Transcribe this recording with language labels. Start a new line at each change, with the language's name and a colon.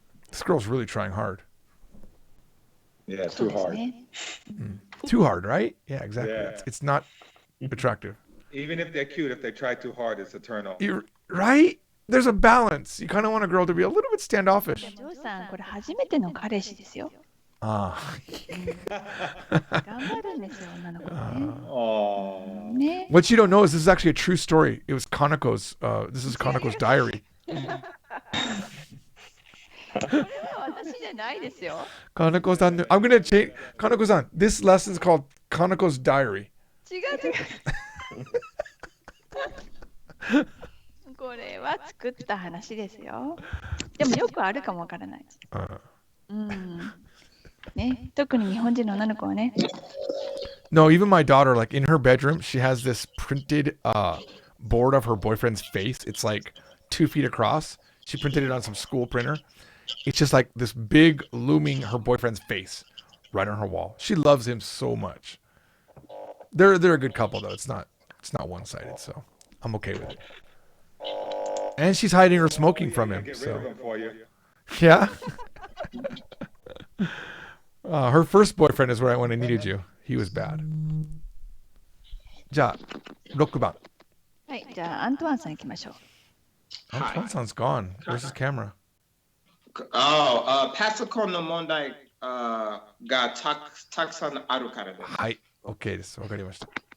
English: This girl's really trying hard. Yeah,
Japanese: そう
English: too
Japanese: です
English: hard.
Japanese: ね。
English: Too hard, right? Yeah, exactly. Yeah. It's not attractive. Even if they're cute, if they try too hard, it's a turn off. Right? There's a balance. You kind of want a girl to be a little bit standoffish.
Japanese: ジョーさん、これ初めての彼氏ですよ。 Ah. 頑張るんですよ、女の子はね。 Oh. ね。
English: What you don't know is this is actually a true story. It was Kaneko's. This is Kaneko's diary.
Japanese: これは私じゃないですよ。
English: Kaneko-san, I'm gonna change. Kaneko-san, this lesson is called Kaneko's diary.
Japanese: 違う。これは作った話ですよ。でもよくあるかもわからない。うん。ね、特に日本人の女の子はね。
English: No, even my daughter, like in her bedroom, she has this printed board of her boyfriend's face. It's like 2 feet across. She printed it on some school printer. It's just like this big looming her boyfriend's face right on her wall. She loves him so much. They're a good couple though. It's not one-sided, so I'm okay with it. And she's hiding her smoking from him. Get rid So of them for you. yeah. Her first boyfriend is when I needed you. He was bad.
Japanese: じゃあ、6番。はい、じゃあアントワンさん行きましょう。
English: Antoine-san's gone. Where's his camera?
Japanese: パソコンの問題がたくさんあるからです。はい。OK です。わかりました。